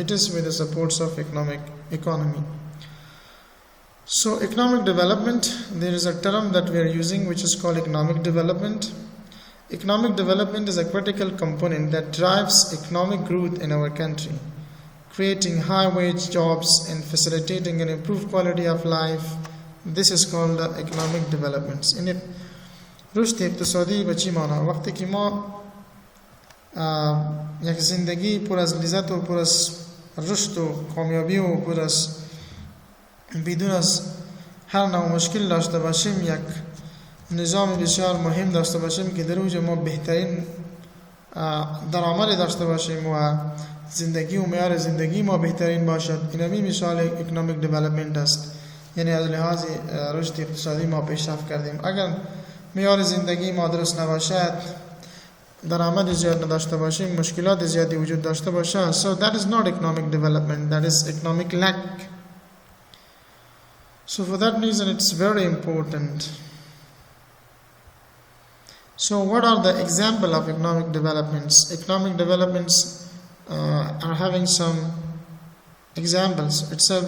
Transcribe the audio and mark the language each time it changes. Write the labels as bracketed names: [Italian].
[English] It is with the supports of economy. So economic development, there is a term that we are using which is called economic development. Economic development is a critical component that drives economic growth in our country, creating high wage jobs and facilitating an improved quality of life. This is called the economic development. In it, [Persian] رشد اقتصادی به چی معنی؟ وقتی که ما یک زندگی پر از لذت و پر از رشد و کامیابی و پر از بدون از هر نوع مشکل داشته باشیم, یک نظام بسیار مهم داشته باشیم که در اوج ما بهترین درآمد داشته باشیم و زندگی و معیار زندگی ما بهترین باشد, اینمی مثال اکونومیک دیولپمنت است. یعنی از لحاظ رشد اقتصادی ما پیشرفت کردیم. اگر معیار زندگی ما درست نباشد, درآمد زیاد نداشته باشیم, مشکلات زیادی وجود داشته باشد, [English] so that is not economic development, that is economic lack. So for that reason it's very important. So what are the example of economic developments? Economic developments are having some examples itself.